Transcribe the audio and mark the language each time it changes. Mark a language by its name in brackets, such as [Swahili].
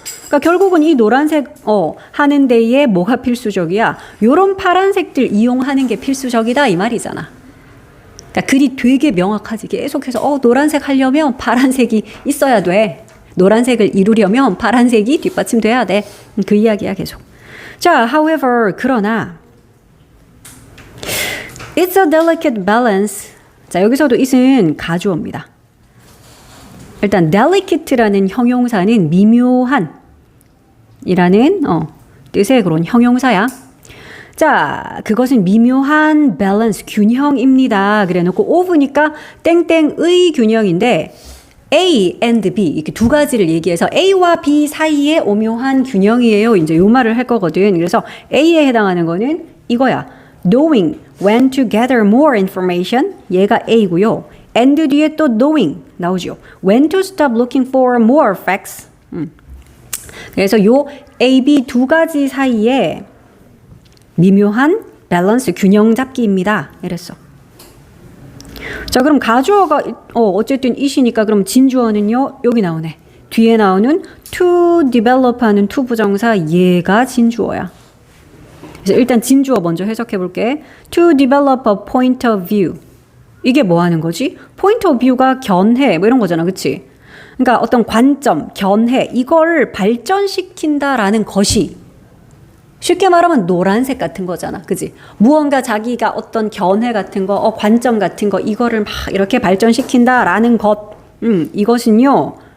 [Korean] 그러니까 결국은 이 노란색 하는 데에 뭐가 필수적이야? 요런 파란색들 이용하는 게 필수적이다 이 말이잖아. 그러니까 글이 되게 명확하지. 계속해서 노란색 하려면 파란색이 있어야 돼. 노란색을 이루려면 파란색이 뒷받침돼야 돼. 그 이야기야 계속. [English] 자, however [Korean] 그러나 [English] It's a delicate balance. [Korean] 자, 여기서도 it은 가주어입니다. 일단 delicate라는 형용사는 미묘한 이라는 뜻의 그런 형용사야. 자, 그것은 미묘한 밸런스, 균형입니다. 그래 놓고 of니까 땡땡의 균형인데 A and B 이렇게 두 가지를 얘기해서 A와 B 사이에 오묘한 균형이에요. 이제 요 말을 할 거거든. 그래서 A에 해당하는 거는 이거야. [English] Knowing when to gather more information. [Korean] 얘가 A고요. and 뒤에 또 knowing 나오죠. [English] When to stop looking for more facts. [Korean] 그래서 요 A, B 두 가지 사이에 미묘한 밸런스 균형 잡기입니다. 이랬어. 자, 그럼 가주어가 어쨌든 it이니까 그럼 진주어는요. 여기 나오네. 뒤에 나오는 to develop 하는 to 부정사 얘가 진주어야. 그래서 일단 진주어 먼저 해석해 볼게. [English] To develop a point of view. [Korean] 이게 뭐 하는 거지? point of view가 견해 뭐 이런 거잖아. 그치? 그러니까 어떤 관점, 견해 이걸 발전시킨다라는 것이 쉽게 말하면 노란색 같은 거잖아. 그지? 무언가 자기가 어떤 견해 같은 거, 관점 같은 거 이거를 막 이렇게 발전시킨다라는 것. 이것은요.